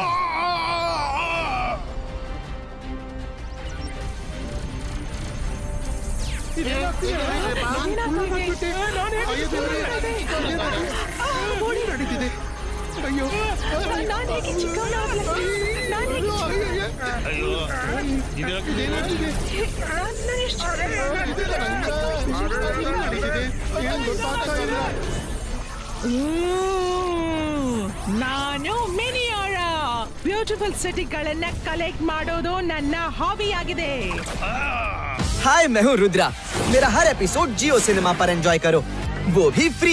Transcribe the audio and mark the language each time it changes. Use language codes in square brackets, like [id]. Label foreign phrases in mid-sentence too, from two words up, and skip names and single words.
[kn] ಅಯ್ಯೋ, ನಾನು ಮಿನಿಯಾರಾ. ಬ್ಯೂಟಿಫುಲ್ ಸಿಟಿಗಳನ್ನ ಕಲೆಕ್ಟ್ ಮಾಡೋದು ನನ್ನ ಹಾಬಿ ಆಗಿದೆ. [hi] हाय, मैं हूँ रुद्रा। मेरा हर एपिसोड जियो सिनेमा पर एंजॉय करो, वो भी फ्री।